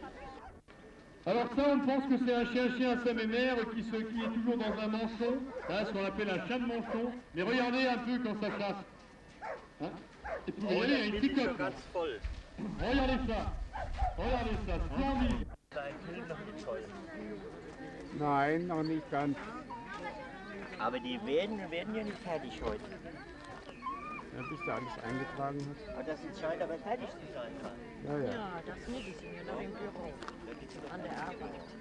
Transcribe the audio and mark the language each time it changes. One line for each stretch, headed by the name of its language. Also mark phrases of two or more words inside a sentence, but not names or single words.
French: Alors ça, on pense que c'est un chien à sa mémère qui est toujours dans un manchon, hein, ce qu'on appelle un chat de manchon. Mais regardez un peu quand ça chasse. Hein. Et puis regardez, il y a une petite coque. Regardez ça, splendide.
German: Nein, noch nicht ganz. Aber die werden ja nicht fertig heute. Ja, bis du alles eingetragen hast. Aber das scheint aber fertig zu sein. Ja, ja. Ja, das Medizin, ja, im Büro, an der Arbeit.